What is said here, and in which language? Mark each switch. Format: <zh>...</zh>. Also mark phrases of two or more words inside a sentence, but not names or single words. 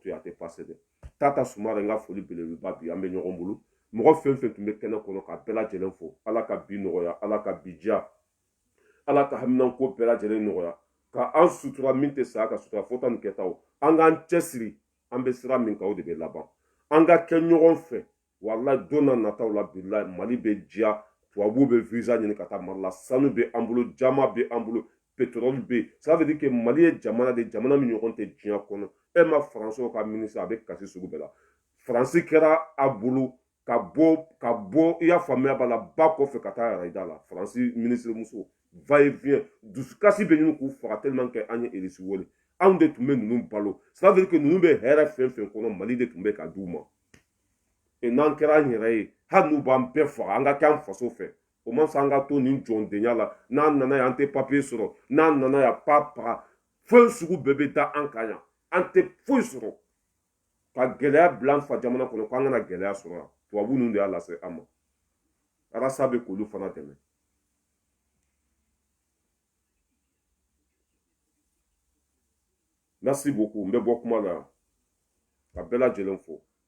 <bm>yen a tɛ pase dɛ Tata Sumare n ka foli belebeleba bi an bɛ ɲɔgɔn bolo mɔgɔ fɛn fɛn tun bɛ kɛnɛ kɔnɔ ka bɛɛ lajɛlen fo ala ka bi nɔgɔya ala ka bi diya ala ka haminanko bɛɛ lajɛlen nɔgɔya ka an sutura min tɛ sa ka sutura fɔta ni kɛtaw an k'an cɛsiri an bɛ sira min kan o de bɛ laban an ka kɛ ɲɔgɔn fɛ walahi don na nataw la bilahi mali bɛ diya tubabuw bɛ visa ɲini ka taa mali la sanu bɛ an bolo jama bɛ an bolo pétrole bɛ yen</bm> <fr>ça veut dire que</fr> <bm>mali ye jamana de jamana min ɲɔgɔn tɛ diɲɛ kɔnɔ e ma faransiw ka ministre a bɛ kasi sugu bɛɛ la faransi kɛra a bolo ka bɔ i y'a faamuya b'a la ba kɔfɛ ka taa arayida la faransi ministre muso</bm> <fr>va et vient</fr> <bm>dusukasi bɛ ɲini k'u faga</bm> <fr>tellement que</fr> <bm>an ye irisi wele anw de tun bɛ ninnu balo</bm> <fr>ça veut dire que</fr> <bm>ninnu bɛ hɛrɛ fɛn fɛn kɔnɔ mali de tun bɛ ka d'u ma et n'an kɛra an yɛrɛ ye hali n'u b'an bɛɛ faga an ka kɛ an faso fɛ o ma sɔn an ka to nin jɔndenya la n'an nana yan an tɛ papiye sɔrɔ n'an nana yan paga fɛn sugu bɛɛ bɛ da an kan yan an tɛ foyi sɔrɔ ka gɛlɛya bila an fa jamana kɔnɔ k'an kana gɛlɛya sɔrɔ yan tubabu ninnu de y'a lase an ma Arasa bɛ k'olu fana dɛmɛ</bm> <fr>merci beaucoup</fr> <bm>n bɛ bɔ kuma la yan ka bɛɛ lajɛlen fo</bm>